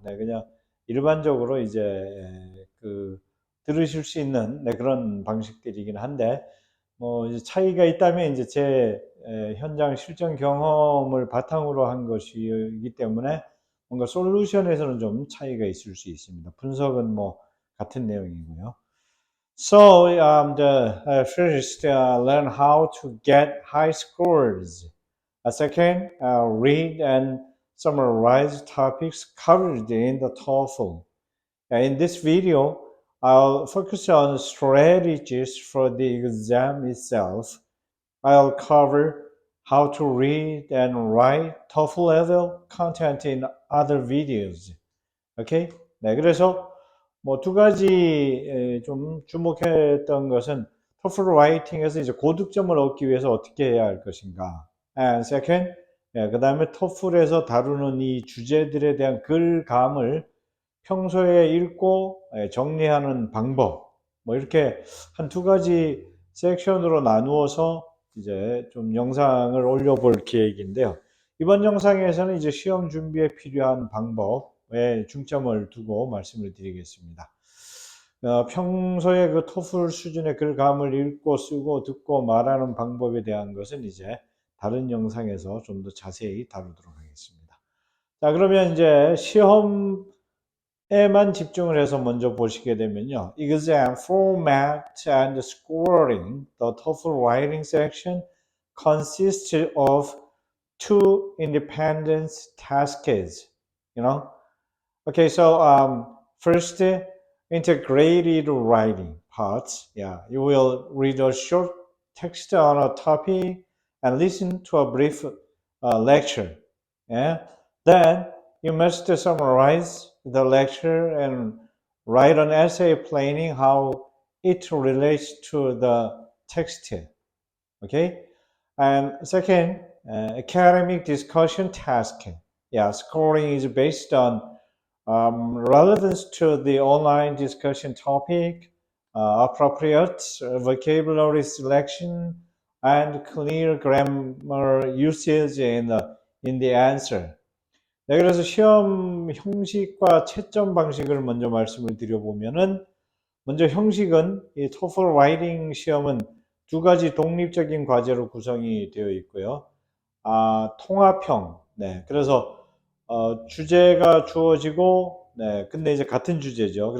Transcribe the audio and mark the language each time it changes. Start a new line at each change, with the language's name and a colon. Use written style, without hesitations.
Korean: 네, 그냥 일반적으로 이제 그 들으실 수 있는 그런 방식들이긴 한데 뭐 이제 차이가 있다면 이제 제 현장 실전 경험을 바탕으로 한 것이기 때문에 뭔가 솔루션에서는 좀 차이가 있을 수 있습니다. 분석은 뭐 같은 내용이고요.
English: So first learn how to get high scores. Second, read and summarize topics covered in the TOEFL. In this video, I'll focus on strategies for the exam itself. I'll cover how to read and write TOEFL level content in other videos. 오케이?
Korean: 네, 그래서 뭐 두 가지 좀 주목했던 것은 TOEFL 라이팅에서 이제 고득점을 얻기 위해서 어떻게 해야 할 것인가.
English: And second,
Korean: 그 다음에 TOEFL에서 다루는 이 주제들에 대한 글감을 평소에 읽고 정리하는 방법. 뭐 이렇게 한 두 가지 섹션으로 나누어서 이제 좀 영상을 올려볼 계획인데요. 이번 영상에서는 이제 시험 준비에 필요한 방법에 중점을 두고 말씀을 드리겠습니다. 평소에 그 토플 수준의 글감을 읽고 쓰고 듣고 말하는 방법에 대한 것은 이제 다른 영상에서 좀 더 자세히 다루도록 하겠습니다. 자, 그러면 이제 시험에만 집중을 해서 먼저 보시게 되면요.
English: Exam format and scoring. The TOEFL writing section consists of two independent tasks, you know. Okay, so first, integrated writing parts. Yeah, you will read a short text on a topic and listen to a brief lecture. Yeah, then you must summarize the lecture and write an essay explaining how it relates to the text. Okay, and second, academic discussion task. Yeah, scoring is based on relevance to the online discussion topic, appropriate vocabulary selection, and clear grammar usage in the answer.
Korean: 네, 그래서 시험 형식과 채점 방식을 먼저 말씀을 드려보면은, 먼저 형식은 이 토플 라이팅 시험은 두 가지 독립적인 과제로 구성이 되어 있고요. 통합형. 네, 그래서 주제가 주어지고, 네, 근데 이제 같은 주제죠.